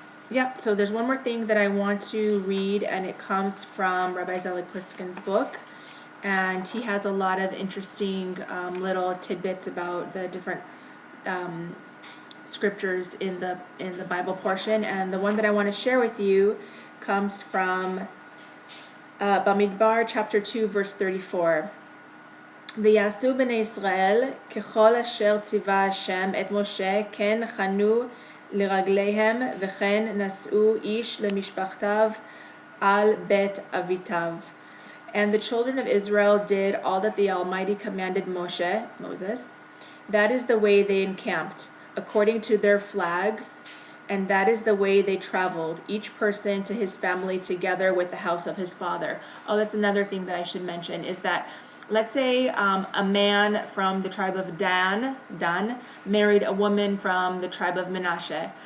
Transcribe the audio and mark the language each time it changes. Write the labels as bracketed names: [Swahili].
[English] Yeah, so there's one more thing that I want to read, and it comes from Rabbi Zelig Pliskin's book, and he has a lot of interesting little tidbits about the different scriptures in the Bible portion, and the one that I want to share with you comes from Bamidbar chapter 2 verse 34. [Hebrew] ויעשו בני ישראל ככל אשר ציווה השם את משה כן חנו לרגליהם וכן נשאו איש למשפחתיו על בית אביתיו. [English] And the children of Israel did all that the Almighty commanded Moses. That is the way they encamped, according to their flags, and that is the way they traveled, each person to his family together with the house of his father. Oh, that's another thing that I should mention, is that let's say a man from the tribe of Dan married a woman from the tribe of Menashe.